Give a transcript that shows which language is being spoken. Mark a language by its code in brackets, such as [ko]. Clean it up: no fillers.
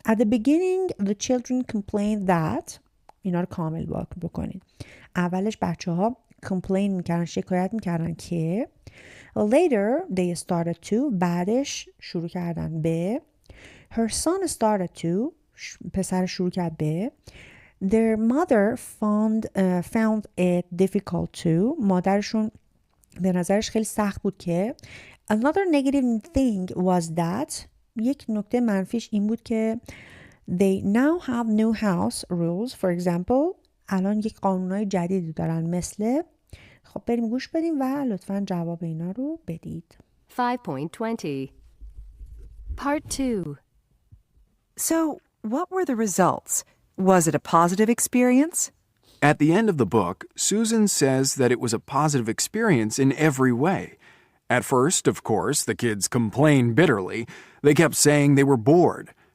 [en] At the beginning the children complained that، [fa] اینا رو کامل بکنید. [en] اولش بچه ها complain میکردن، شکایت میکردن که. Later they started to، [fa] بعدش شروع کردن به. [en] Her son started to، [fa] پسر شروع کرد به. [en] Their mother found it difficult to، [fa] مادرشون به نظرش خیلی سخت بود که. [en] Another negative thing was that، [fa] یک نکته منفیش این بود که [en] they now have new house rules. For example، [fa] الان یک قانونهای جدیدی دارن مثل. خب بریم گوش بدیم و لطفاً جواب اینا رو بدید. [en] 5.20 Part 2. So, what were the results? Was it a positive experience? At the end of the book, Susan says that it was a positive experience in every way. At first, of course, the kids complained bitterly. They kept saying they were bored.